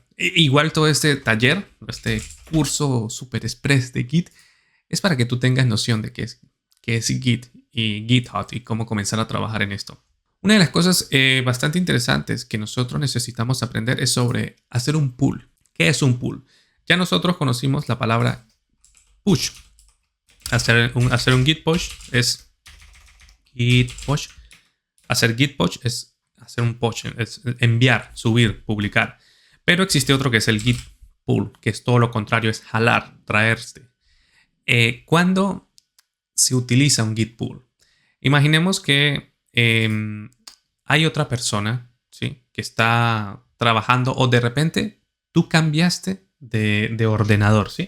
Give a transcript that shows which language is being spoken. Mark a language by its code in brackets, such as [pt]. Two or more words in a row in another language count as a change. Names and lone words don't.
[es] Igual todo este taller, este curso super express de Git, es para que tú tengas noción de qué es Git y GitHub y cómo comenzar a trabajar en esto. Una de las cosas bastante interesantes que nosotros necesitamos aprender es sobre hacer un pull. ¿Qué es un pull? Ya nosotros conocimos la palabra push. Hacer un git push es git push. Hacer git push es hacer un push, es enviar, subir, publicar. Pero existe otro que es el git pull, que es todo lo contrario, es jalar, traerse. ¿Cuándo se utiliza un git pull? Imaginemos que hay otra persona, ¿sí?, que está trabajando o de repente tú cambiaste de ordenador, ¿sí?